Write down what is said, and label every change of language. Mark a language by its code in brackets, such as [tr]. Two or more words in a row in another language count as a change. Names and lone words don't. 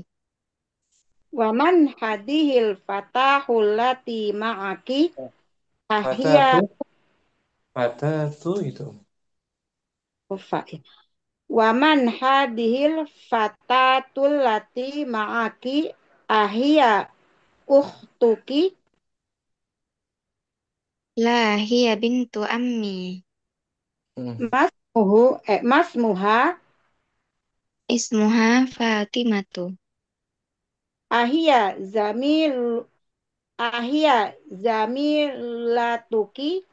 [ar] ومن هذه الفتاة التي معك? أهي Fatatu itu. ومن هذه الفتاة التي معك? أهي أختك? لا هي بنت عمي. Masmuha? اسمها فاطمة. أهي زميلتك?